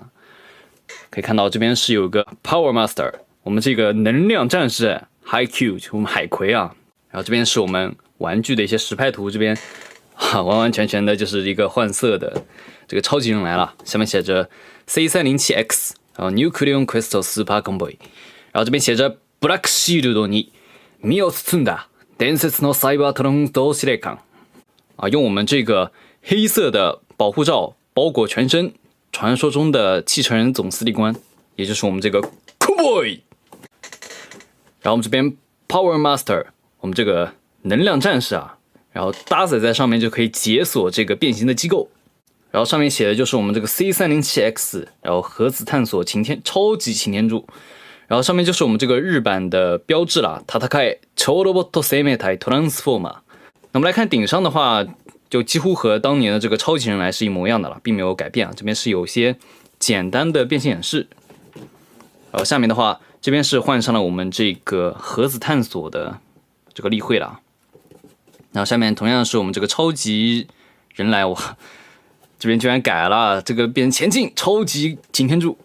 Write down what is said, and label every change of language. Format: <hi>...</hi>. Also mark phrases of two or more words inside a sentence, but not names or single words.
<zh>可以看到这边是有个 Power Master， 我们这个能量战士 HiQ， 我们海葵啊。然后这边是我们玩具的一些实拍图，这边完完全全的就是一个换色的这个超级人来了，下面写着 C307X， 然后 Nucleon Crystal Super Convoy，然后这边写着</zh> <ja>Black Shield に身を包んだ伝説のサイバートロン同司令官啊，</ja> <zh>用我们这个黑色的保护罩包裹全身，传说中的继承人总司令官，也就是我们这个 Convoy。然后我们这边 Power Master， 我们这个能量战士啊，然后搭载在上面就可以解锁这个变形的机构，然后上面写的就是我们这个 C307X， 然后核子探索超级擎天柱，然后上面就是我们这个日版的标志啦，</zh> <ja>戦え超ロボット生命体トランスフォーマー。</ja> <zh>那么来看顶上的话，就几乎和当年的这个超级人来是一模一样的了，并没有改变啊。这边是有些简单的变形演示，然后下面的话，这边是换上了我们这个核子探索的这个例会了。然后下面同样是我们这个超级人来，哇，这边居然改了，这个变前进超级擎天柱。</zh>